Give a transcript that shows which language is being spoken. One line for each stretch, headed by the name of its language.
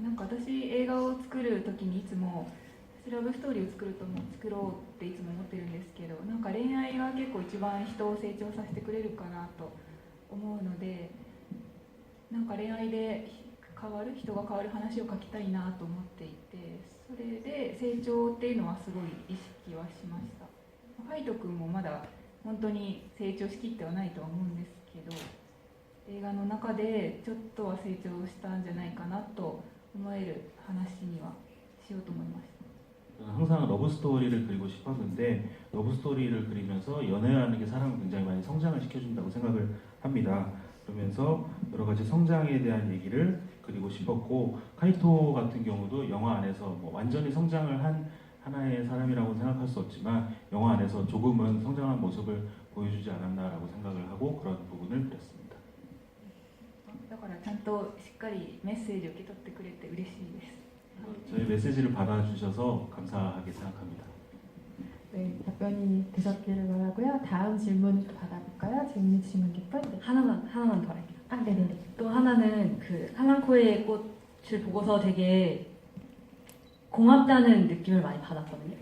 Japanese: なんか私映画を作る時にいつもラブストーリーを作ろうっていつも思ってるんですけど、なんか恋愛が結構一番人を成長させてくれるかなと思うので、なんか恋愛で人が変わる話を書きたいなと思っていて、それで成長っていうのはすごい意識はしました。ファイト君もまだ本当に成長しきってはないとは思うんですけど、映画の中でちょっとは成長したんじゃないかなと思える話にはしようと思いました。
Korean: 항상 러브 스토리를 그리고 싶었는데 러브 스토리를 그리면서 연애라는 게 사람을 굉장히 많이 성장을 시켜준다고 생각을 합니다. 그러면서 여러 가지 성장에 대한 얘기를 그리고 싶었고, 카이토 같은 경우도 영화 안에서 뭐 완전히 성장을 한 하나의 사람이라고 생각할 수 없지만 영화 안에서 조금은 성장한 모습을 보여주지 않았나라고 생각을 하고 그런 부분을 그렸습니다.
Japanese: だからちゃんとしっかりメッセージを受け取ってくれて嬉しいです。
Korean: 저희 메시지를 받아주셔서 감사하게 생각합니다. 네, 답변이 되셨기를 바라고요. 다음 질문 받아볼까요? 질문 주시면 기쁜. 네. 하나만 더 할게요. 아, 네네네. 또 하나는 그 한랑코의 꽃을 보고서 되게 고맙다는 느낌을 많이 받았거든요.